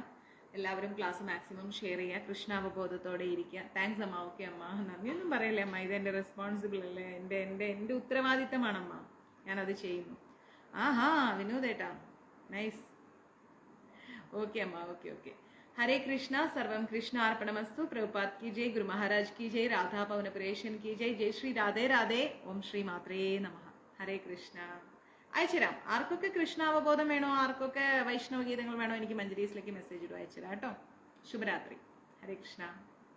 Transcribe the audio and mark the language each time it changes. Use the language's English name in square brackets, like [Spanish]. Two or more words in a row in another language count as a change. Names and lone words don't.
[Malayalam] എല്ലാവരും ക്ലാസ് മാക്സിമം ഷെയർ ചെയ്യുക, കൃഷ്ണാവബോധത്തോടെ ഇരിക്കുക. താങ്ക്സ് അമ്മ. ഓക്കെ അമ്മ, നന്ദിയൊന്നും പറയല്ലേ അമ്മ, ഇത് എൻ്റെ റെസ്പോൺസിബിൾ അല്ലേ, എൻ്റെ ഉത്തരവാദിത്തമാണമ്മ, ഞാനത് ചെയ്യുന്നു. ആഹാ വിനോദേട്ടാ, നൈസ്. ഓക്കെ അമ്മ, ഓക്കെ ഓക്കെ. [Hindi] हरे कृष्णा, [Sanskrit] सर्वम कृष्ण अर्पणमस्तु. [Hindi] प्रभुपाद की जय, गुरु महाराज की जय, राधा पवनपुरेशन की जय. जय श्री राधे राधे. [Sanskrit] ओम श्री मात्रे नमः. [Malayalam] ഹരേ കൃഷ്ണ. അയച്ചുതരാം. ആർക്കൊക്കെ കൃഷ്ണാവബോധം വേണോ, ആർക്കൊക്കെ വൈഷ്ണവ ഗീതങ്ങൾ വേണോ, എനിക്ക് മഞ്ജരീസിലേക്ക് മെസ്സേജ് ഇടും, അയച്ചുതരാം കേട്ടോ. ശുഭരാത്രി. ഹരേ കൃഷ്ണ.